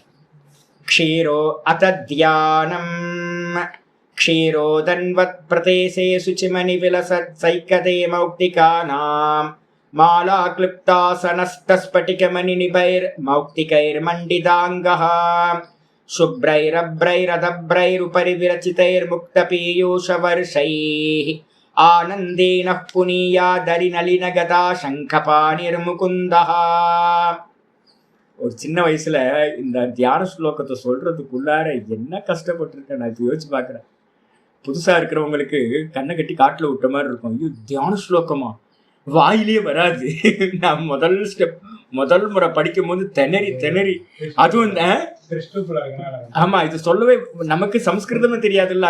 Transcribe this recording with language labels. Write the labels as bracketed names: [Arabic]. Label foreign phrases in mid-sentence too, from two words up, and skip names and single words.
[Sanskrit] क्षीरो अथ ध्यानम् क्षीरोदन्वत् प्रदेशे शुचिमणि विलसत् सैकते मौक्तिकानां माला क्लृप्तासनस्थः स्फटिकमणि निभैः मौक्तिकैः मण्डिताङ्गः शुभ्रैरभ्रैरदभ्रैरुपरि विरचितैर्मुक्तपीयूषवर्षैः आनन्देनः पुनीयादरिनलिनगदा शङ्खपाणिर्मुकुन्दः. [Tamil] ஒரு சின்ன வயசுல இந்த தியான ஸ்லோகத்தை சொல்றதுக்குள்ளார என்ன கஷ்டப்பட்டிருக்கேன் நான் யோசிச்சு பாக்குறேன். புதுசா இருக்கிறவங்களுக்கு கண்ணை கட்டி காட்டுல விட்ட மாதிரி இருக்கும். ஐயோ தியான ஸ்லோகமா, வாயிலே வராது. நான் முதல் முறை படிக்கும் போது திணறி அதுவும் ஆமா இது சொல்லவே நமக்கு சம்ஸ்கிருதமும் தெரியாதுல்ல.